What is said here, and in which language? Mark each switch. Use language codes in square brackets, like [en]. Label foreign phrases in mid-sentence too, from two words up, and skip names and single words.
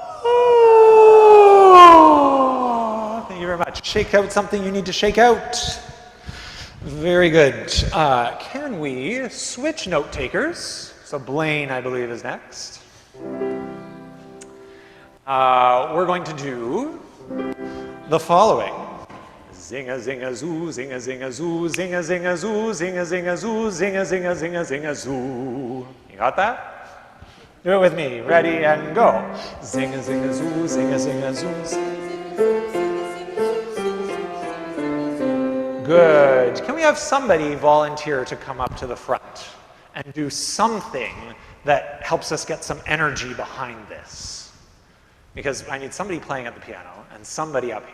[en] Thank you very much. Shake out something you need to shake out. Very good. Can we switch note takers? So Blaine, I believe, is next. We're going to do the following. Zinga zinga zoo, zinga zinga zoo, zinga zinga zoo, zinga zinga zoo, zinga zinga zinga zinga zoo. You got that? Do it with me. Ready and go. Zinga zinga zoo, zinga zinga zoo. Good. Can we have somebody volunteer to come up to the front and do something that helps us get some energy behind this? Because I need somebody playing at the piano and somebody up here.